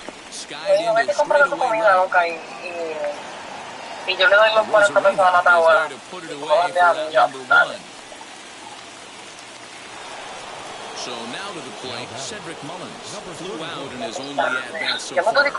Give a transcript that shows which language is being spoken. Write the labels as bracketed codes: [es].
[en] Skied into straightaway right. [es] Y yo le doy los 40 pesos a la tabla. [en] To put it away for route number 1. So now to the plate, Cedric Mullins flew out in his only at-bat so far.